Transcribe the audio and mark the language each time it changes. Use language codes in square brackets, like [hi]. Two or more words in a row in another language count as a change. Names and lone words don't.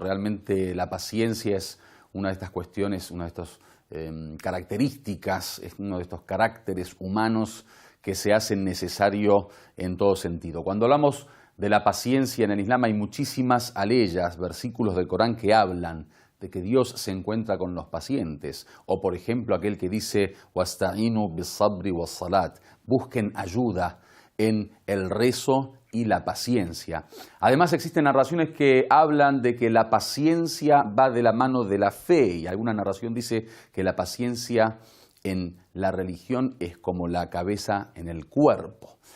[es] Realmente la paciencia es una de estas cuestiones, una de estas características, es uno de estos caracteres humanos que se hacen necesario en todo sentido. Cuando hablamos de la paciencia en el Islam hay muchísimas aleyas, versículos del Corán que hablan de que Dios se encuentra con los pacientes. O por ejemplo aquel que dice [ar] وَاسْتَعِينُوا بِالصَّبْرِ وَالصَّلَاةِ, [es] busquen ayuda en el rezo y la paciencia. Además existen narraciones que hablan de que la paciencia va de la mano de la fe, y alguna narración dice que la paciencia en la religión es como la cabeza en el cuerpo.